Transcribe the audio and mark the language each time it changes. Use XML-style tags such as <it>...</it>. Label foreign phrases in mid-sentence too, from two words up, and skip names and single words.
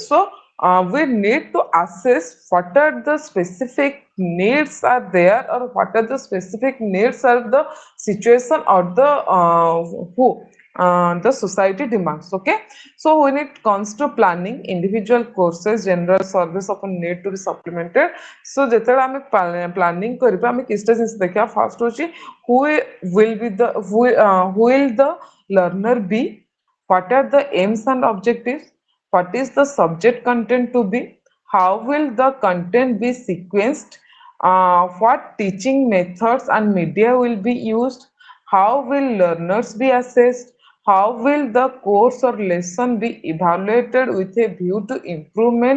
<en>So we need to assess what are the specific needs are there or what are the specific needs are the situation or the society demands. Okay, so when it comes to planning individual courses, general service often need to be supplemented. So</en> <or>ଯେତେବେଳେ ଆମେ</or> <en>planning</en> <or>କରିବା ଆମେ କିଛିଟା ଜିନିଷ ଦେଖା</or> <en>first होची who will the learner be, what are the aims and objectives, what is the subject content to be, how will the content be sequenced, what teaching methods and media will be used, how will learners be assessed, How will the course or lesson be evaluated with a view to improvement?</en>